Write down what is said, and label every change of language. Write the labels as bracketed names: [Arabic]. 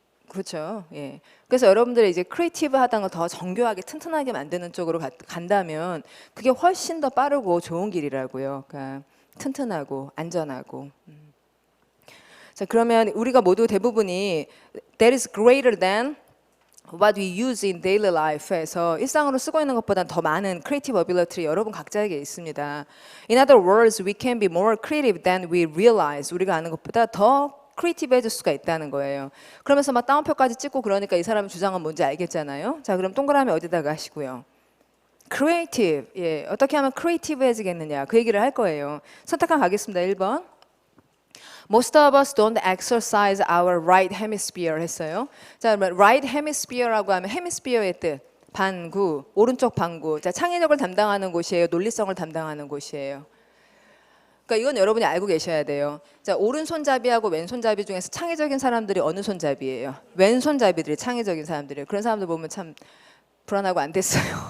[Korean] 그렇죠. 예. 그래서 여러분들이 이제 크리에이티브하다는 걸 더 정교하게 튼튼하게 만드는 쪽으로 간다면 그게 훨씬 더 빠르고 좋은 길이라고요. 그러니까 튼튼하고 안전하고. 자, 그러면 우리가 모두 대부분이 that is greater than what we use in daily life 에서 일상으로 쓰고 있는 것보다 더 많은 creative ability 여러분 각자에게 있습니다. [English] In other words, we can be more creative than we realize. [Korean] 우리가 아는 것보다 더 크리에이티브해질 수가 있다는 거예요. 그러면서 막 따옴표까지 찍고 그러니까 이 사람의 주장은 뭔지 알겠잖아요. 자, 그럼 동그라미 어디다가 하시고요. [English] creative. [Korean] 예, 어떻게 하면 creative해지겠느냐. 그 얘기를 할 거예요. 선택한 가겠습니다. 1번. [English] Most of us don't exercise our right hemisphere 했어요. [Korean] 자, right hemisphere라고 하면 hemisphere의 뜻. 반구, 오른쪽 반구. 자, 창의력을 담당하는 곳이에요. 논리성을 담당하는 곳이에요. 그러니까 이건 여러분이 알고 계셔야 돼요. 자, 오른손잡이하고 왼손잡이 중에서 창의적인 사람들이 어느 손잡이에요? 왼손잡이들이 창의적인 사람들이에요. 그런 사람들 보면 참 불안하고 안 됐어요.